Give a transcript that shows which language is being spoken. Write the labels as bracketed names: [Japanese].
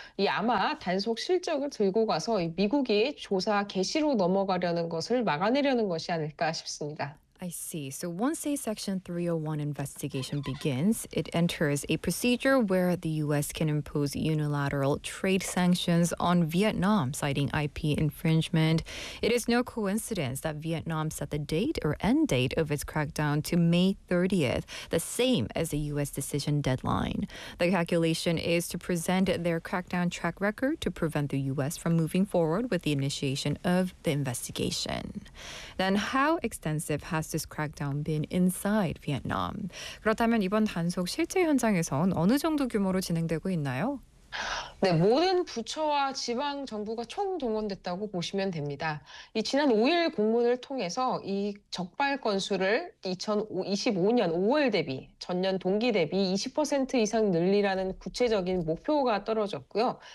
[Korean] 이 아마 단속 실적을 들고 가서 미국이 조사 개시로 넘어가려는 것을 막아내려는 것이 아닐까 싶습니다. [English] I see. So once a Section 301 investigation begins, it enters a procedure where the U.S. can impose unilateral trade sanctions on Vietnam, citing IP infringement. It is no coincidence that Vietnam set the date or end date of its crackdown to May 30th, the same as the U.S. decision deadline. The calculation is to present their crackdown track record to prevent the U.S. from moving forward with the initiation of the investigation. Then how extensive has this crackdown been inside Vietnam? [Korean] 그렇다면 이번 단속 실제 현장에선 어느 정도 규모로 진행되고 있나요? 네, 모든 부처와 지방 정부가 총동원됐다고 보시면 됩니다. 이 지난 5일 공문을 통해서 이 적발 건수를 2025년 5월 대비 전년 동기 대비 20% 이상 늘리라는 구체적인 목표가 떨어졌고요.